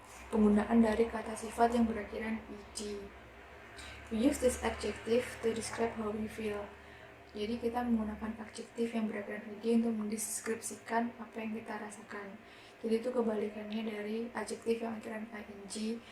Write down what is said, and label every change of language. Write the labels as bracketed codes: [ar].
[id] Penggunaan dari kata sifat yang berakhiran ed. [en] We use this adjective to describe how we feel. [id] Jadi kita menggunakan adjektif yang berakhiran ed untuk mendeskripsikan apa yang kita rasakan. Jadi itu kebalikannya dari adjektif yang akhiran ing.